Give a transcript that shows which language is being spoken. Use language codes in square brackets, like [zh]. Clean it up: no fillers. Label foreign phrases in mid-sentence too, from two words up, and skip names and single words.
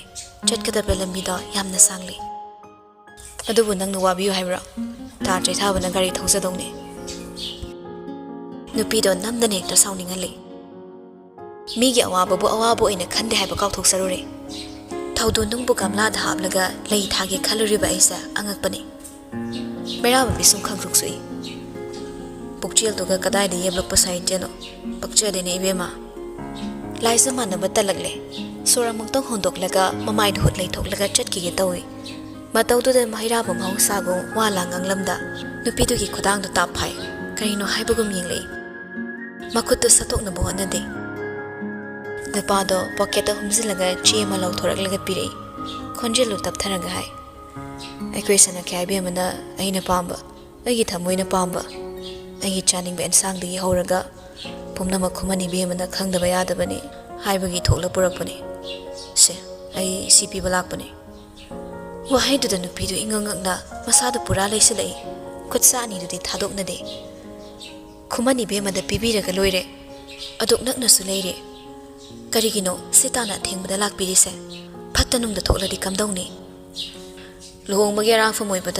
[mni] Chatkadaba lambido yamna sangli. Adubu nang nawabiyo haibra. Tadray thaba na gari thongsadongni. Nupido namdan hekta sauningali. Migi awabo ina khande haiba kauthok-sarure. Thaudo nungbu gamlada haplaga lay thage khaluriba aisa angakpani. Mayraba bisum khangruksui. Pukchil tuga kadai de yeblokpa saiteno. Pakchade ne ibema. Laisa manaba talagle. Sorang mangtong hondoklaga mamay dhuhut lay thoklaga chatkige tawi. Mataududa mahiraba mahongsago wala nganglamda. Nupidugi khudangdo taphay. Karino haibagum yinglay. Makuto satok na buhon na de. Napado poketo humzilaga chiye malaw thoraklaga pirei. Konjelu taptharaga hai. Aikwe sana kaya bemana aina pamba. Aigi thamoy na pamba. Aigi chaning ba ensang digi horaga. पुमनमक खुमनी बेमना खंगदबा यादबनी हाइबगी थोकला पुरकपनी से आई सीपी बलाकपनी वहाइदुदा नुपीदु इंगंगंगना मसादु पुरा लैसलई खुदसानीदुदी थादोकनदे खुमनी बेमदा पिबीरगा लोइरे अदुक नकनसु लैरे करिगिनो सिताना थेंगबदा लाकपिरिसे फत्तनुंगदा थोकलादि कमदौनी लुहोंगबगी अरांगफम ओइबदा